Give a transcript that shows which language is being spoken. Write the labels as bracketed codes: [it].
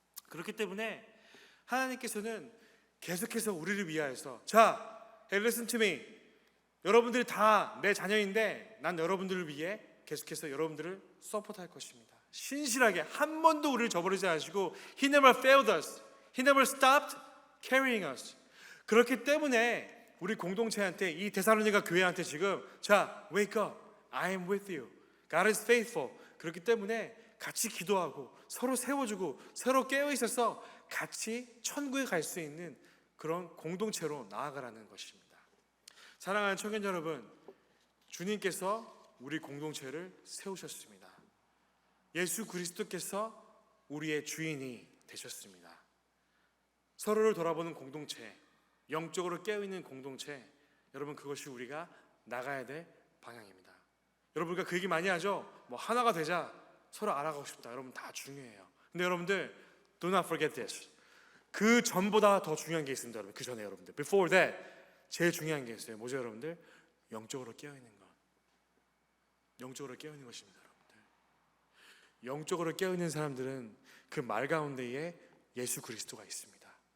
[ko] 그렇기 때문에 하나님께서는 계속해서 우리를 위하여서 자, [en] hey, listen to me. [ko] 여러분들이 다 내 자녀인데 난 여러분들을 위해 계속해서 여러분들을 서포트할 것입니다. 신실하게 한 번도 우리를 저버리지 않으시고 [en] He never failed us. He never stopped carrying us. [ko] 그렇기 때문에 우리 공동체한테 이 데살로니가 교회한테 지금 자, wake up. [en] I am with you. God is faithful. [ko] 그렇기 때문에 같이 기도하고 서로 세워주고 서로 깨어있어서 같이 천국에 갈 수 있는 그런 공동체로 나아가라는 것입니다. 사랑하는 청년 여러분, 주님께서 우리 공동체를 세우셨습니다. 예수 그리스도께서 우리의 주인이 되셨습니다. 서로를 돌아보는 공동체, 영적으로 깨어있는 공동체, 여러분 그것이 우리가 나가야 될 방향입니다. 여러분 우리가 그 얘기 많이 하죠. 뭐 하나가 되자, 서로 알아가고 싶다. 여러분 다 중요해요. 근데 여러분들 [en] do not forget this. [ko] 그 전보다 더 중요한 게 있습니다. 여러분 그 전에 여러분들 [en] before that [ko] 제일 중요한 게 있어요. 뭐죠 여러분들? 영적으로 깨어있는 것. 영적으로 깨어있는 것입니다, 여러분들. 영적으로 깨어있는 사람들은 그 말 가운데에 예수 그리스도가 있습니다.